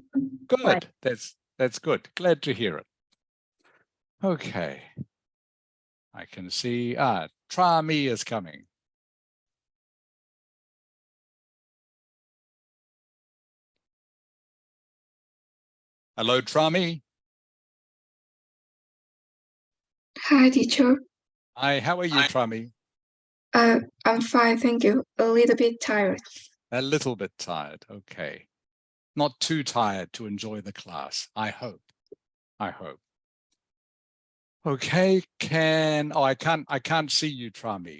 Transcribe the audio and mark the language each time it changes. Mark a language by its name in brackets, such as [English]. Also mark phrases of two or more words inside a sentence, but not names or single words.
[English] Good. That's good. Glad to hear it. Okay. I can see, Tra Mi is coming. Hello, Tra Mi. Hi, teacher. Hi, how are you, Tra Mi? I'm fine, thank you. A little bit tired. A little bit tired. Okay. Not too tired to enjoy the class. I hope. I hope. Okay, I can't see you, Tra Mi.